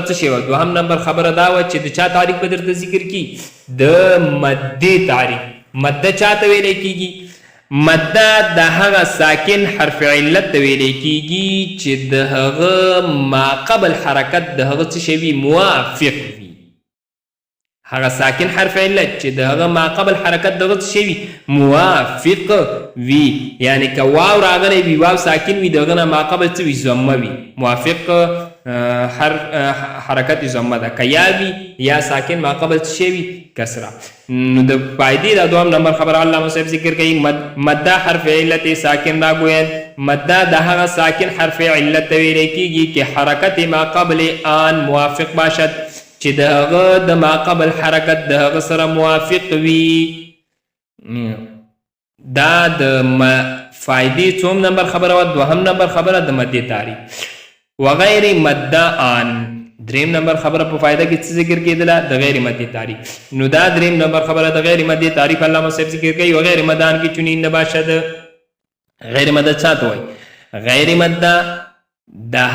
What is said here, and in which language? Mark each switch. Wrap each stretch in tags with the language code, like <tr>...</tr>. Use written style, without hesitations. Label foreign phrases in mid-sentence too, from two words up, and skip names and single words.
<ps>څه شی وه دوهم نمبر خبره دا وه چې د چا تعریف به درته ذکر کی د مدې تعریف مده چا ته ویلی کیږي مده د هغه ساکن حرف علت ته ویلی کیږي چې د هغه ما قبل حرکت د هغه څه شی وي موافق وي هغه ساکن حرف علت چې د هغه ما قبل حرکت دغه څه شی وي موافق وي یعنی که واو راغلی وي واو ساکن وي دغه نه ما قبل څه وي ضمه وي موافق حرکت ضمه ده که یا وي یا ساکن ما قبل څه شی وي کسره نو د فایدې دا دوهم نمبر خبر علامه صاحب ذکر کوي مده حرف علت ساکن راګویل مده د هغه ساکن حرف علت ته ویلی کیږي چې</ps> <fa>حرکت ما قبل آن موافق باشد</fa> <ps>چې د هغه د ما قبل حرکت د هغه سره موافق وي دا د فایدې څوم نمبر خبره وه دوهم نمبر خبره د مدې تعریف وغیر مده آن دریم نمبر خبره په فایده کې څه ذکر کېدله د غیر مدې تعریف نو دا دریم نمبر خبره د غیر مدې تعریف علامه صاحب ذکر کوي وغیر مده</ps> <fa>آن کې چونین نه باشد</fa> <ps>غیر مده چا ته وایي غیر مده د</ps>